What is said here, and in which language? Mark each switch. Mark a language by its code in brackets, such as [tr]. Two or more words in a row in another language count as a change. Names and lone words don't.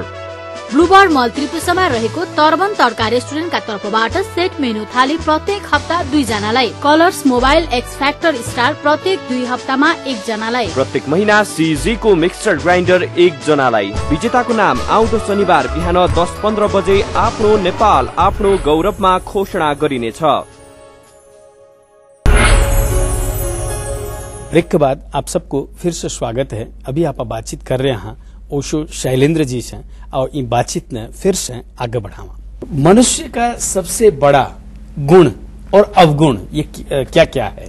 [ne] ब्लूबर्ड मल त्रिपुसमा रहेको तर्बन तड्का रेस्टुरेन्टका तर्फबाट सेट मेनु थाली प्रत्येक हप्ता 2 जनालाई। कलर्स मोबाइल एक्स फ्याक्टर स्टार प्रत्येक 2 हप्तामा 1 जनालाई। प्रत्येक महिना सीजी को मिक्सचर ग्राइन्डर 1 जनालाई। विजेताको नाम आउँदो शनिबार बिहान 10:15 बजे आफ्नो नेपाल आफ्नो गौरवमा घोषणा गरिनेछ। [hi] ब्रेक के बाद आप सबको फिर से स्वागत है। अभी आप बातचीत कर रहे हैं ओशो शैलेंद्र जी से और इन बातचीत ने फिर से आगे बढ़ावा। मनुष्य का सबसे बड़ा गुण और अवगुण ये क्या क्या है?